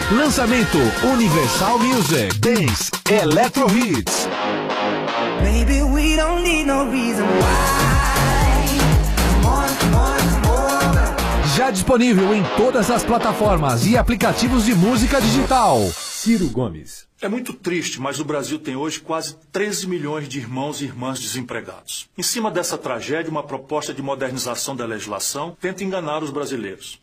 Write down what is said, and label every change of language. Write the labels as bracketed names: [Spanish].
[Portuguese] Lançamento Universal Music. Dance Eletro Hits. [English] Maybe we don't need no reason why. Come on. [Portuguese] Já disponível em todas as plataformas e aplicativos de música digital. Ciro Gomes. É muito triste, mas o Brasil tem hoje quase 13 milhões de irmãos e irmãs desempregados. Em cima dessa tragédia, uma proposta de modernização da legislação tenta enganar os brasileiros.